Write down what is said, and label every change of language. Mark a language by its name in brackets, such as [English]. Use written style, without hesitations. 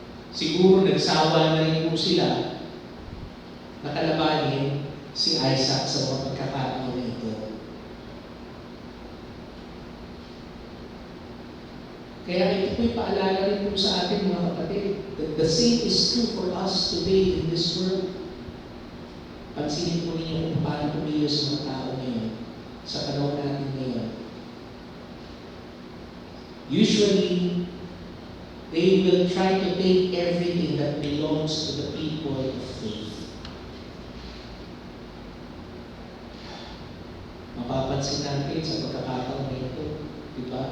[Filipino] Siguro nagsawa na rin po sila na kalabanin si Isaac sa mga pagkakataon na ito. Kaya ito po'y paalala rin po sa atin mga kapatid. [English] The same is true for us today in this world. [Filipino] Pansinin po ninyo kung paano kumilos mga tao ngayon sa panahon natin ngayon. [English] Usually, they will try to take everything that belongs to the people of faith. [Filipino] Mapapansin natin sa pagkakataon na ito, diba?